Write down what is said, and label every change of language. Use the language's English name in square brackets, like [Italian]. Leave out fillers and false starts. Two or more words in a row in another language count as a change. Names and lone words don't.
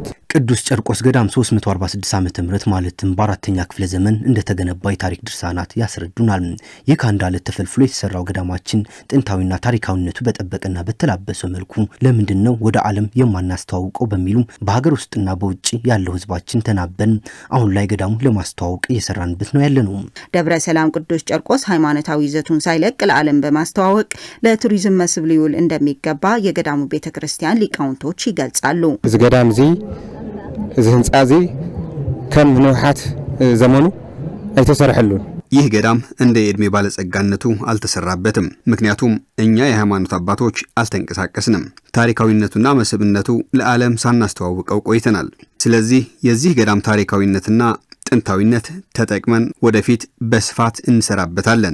[Amharic] ቅዱስ ቂርቆስ ገዳም 346 ዓመተ ምህረት ማለትም በአራተኛ ክፍለ ዘመን እንደተገነባ የታሪክ ድርሳናት ያስረዱናል። ይህ ከአንድ አለት ተፈልፍሎ የተሰራው ገዳማችን ጥንታዊና ታሪካዊነቱ በጠበቀና በተላበሰ መልኩ ለምንድን ነው ወደ ዓለም የማናስተዋውቀው በሚሉ በሀገር ውስጥና በውጭ ያለው ህዝባችን ተናበን አሁን ላይ ገዳሙን ለማስተዋወቅ እየሰራንበት ነው ያለነው። ደብረ ሰላም ቅዱስ ቂርቆስ ሃይማኖታዊ ይዘቱን ሳይለቅ ለዓለም በማስተዋወቅ ለቱሪዝም መስህብ ሊውል እንደሚገባ የገዳሙ ቤተክርስቲያን ሊቃውንቶች ይገልጻሉ። [Tigrinya] እዚ ገዳም እዚ ህንጻ እዚ ከም ንውሓት ዘመኑ አይተሰርሐሉን። [Amharic] ይህ ገዳም እንደ የዕድሜ ባለጸጋነቱ አልተሰራበትም። ምክንያቱም እኛ የሃይማኖት አባቶች አልተንቀሳቀስንም። ታሪካዊነቱና መስህብነቱ ለዓለም ሳናስተዋውቀው ቆይተናል። ስለዚህ የዚህ ገዳም ታሪካዊነትና ጥንታዊነት ተጠቅመን ወደፊት በስፋት እንሰራበታለን።